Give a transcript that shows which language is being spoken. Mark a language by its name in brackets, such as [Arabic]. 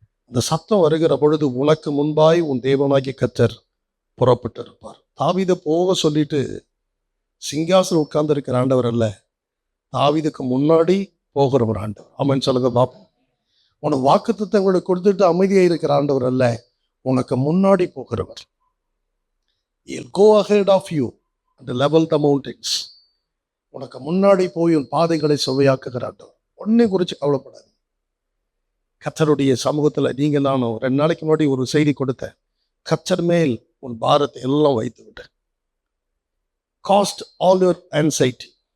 [Tamil] அந்த சத்தம் வருகிற பொழுது உனக்கு முன்பாய் உன் தேவனாகிய கர்த்தர் புறப்பட்டு இருப்பார். தாவீதை போக சொல்லிட்டு சிங்காசனம் உட்கார்ந்து இருக்கிற ஆண்டவர் அல்ல, தாவீதுக்கு முன்னாடி போகிற ஒரு ஆண்டவர். ஆமென் சொல்லுங்க பாப்போம். உனக்கு வாக்குத்தத்தங்களை கொடுத்துட்டு அமைதியாக இருக்கிற ஆண்டவர் அல்ல, உனக்கு முன்னாடி போகிறவர். [English] He'll go ahead of you and level the mountains. [Tamil] உனக்கு முன்னாடி போய் உன் பாதைகளை சுவையாக்குகிற ஆண்டவர். ஒன்றை குறித்து கவலைப்படாது. கர்த்தருடைய சமூகத்தில் நீங்கள் நானும் 2 நாளைக்கு முன்னாடி ஒரு செய்தி கொடுத்தேன். கர்த்தர் மேல் உன் பாரத்தை எல்லாம் வைத்து விட்டேன். [English] Cast all your anxiety.